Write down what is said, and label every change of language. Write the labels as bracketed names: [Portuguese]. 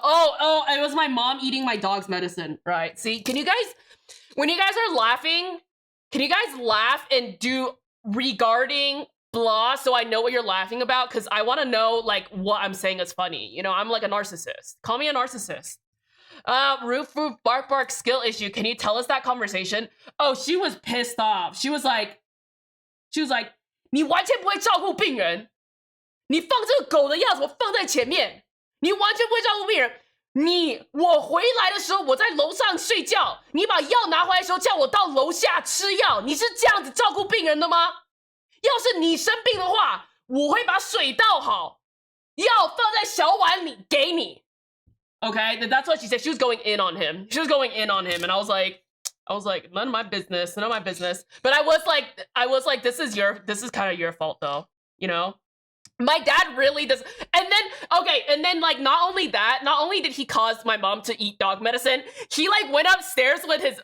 [English] Oh, it was my mom eating my dog's medicine. Right. See, can you guys, when you guys are laughing, can you guys laugh and do regarding blah so I know what you're laughing about? Because I want to know, like, what I'm saying is funny. You know, I'm like a narcissist. Call me a narcissist. Roof, bark, bark, skill issue. Can you tell us that conversation? Oh, she was pissed off. She was like, [Chinese] 你完全不会照顾病人。你放这个狗的样子，我放在前面。你完全不会照顾病人。我回来的时候，我在楼上睡觉。你把药拿回来的时候，叫我到楼下吃药。你是这样子照顾病人的吗？要是你生病的话，我会把水倒好，药放在小碗里给你。 [English] Okay, that's what she said. She was going in on him. She was going in on him, and I was like, none of my business, none of my business. But I was like, this is kind of your fault, though. You know, my dad really does. And then like, not only did he cause my mom to eat dog medicine, he like went upstairs with his.